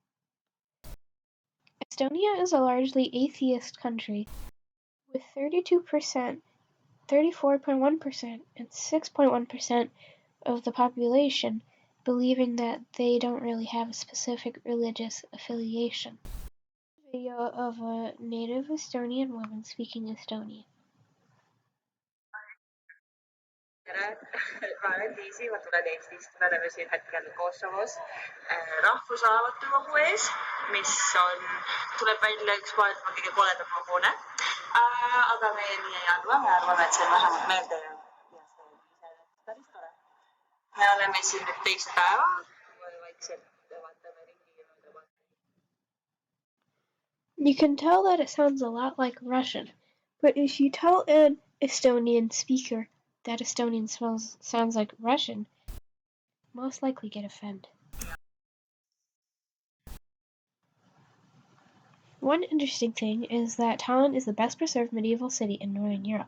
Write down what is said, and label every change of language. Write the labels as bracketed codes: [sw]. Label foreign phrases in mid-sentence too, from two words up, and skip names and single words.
[en] Estonia is a largely atheist country, with 32%, 34.1%, and 6.1% of the population believing that they don't really have a specific religious affiliation. Video of a native Estonian woman speaking Estonian. [et] tere, ma olen Liisi, ma tulen Eestist, me oleme siin hetkel Kosovos rahvusraamatukogu ees, mis tuleb välja üks maailma kõige koledam hobune. Aga meie nii ei arva, me arvame, et see on vähemalt meelde ja see on iseenesest päris tore. Me oleme siin nüüd teist päeva, vaikselt vaatame ringi ja mööda. [en] You can tell that it sounds a lot like Russian, but if you tell an Estonian speaker that Estonian sounds like Russian, most likely get offended. One interesting thing is that Tallinn is the best preserved medieval city in Northern Europe.